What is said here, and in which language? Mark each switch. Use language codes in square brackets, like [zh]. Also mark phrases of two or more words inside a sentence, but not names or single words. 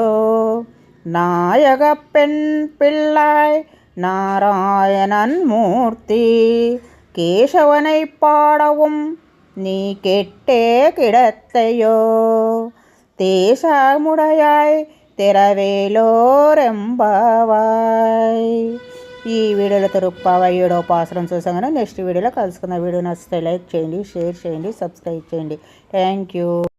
[ta] நாயக பெண் பிள்ளாய் நாராயணன் மூர்த்தி கேசவனை பாடவும் நீ கெட்டே கிடத்தையோ. தேசமுடையாய் திறவேலோரெம்பாவாய். [te] ఈ వీడియోలో తిరుప్పావై 7వ పాసురం చూసాం కదా. నెక్స్ట్ వీడియోలో కలుసుకున్న. వీడియో నచ్చితే లైక్ చేయండి, షేర్ చేయండి, సబ్స్క్రైబ్ చేయండి. [en] thank you.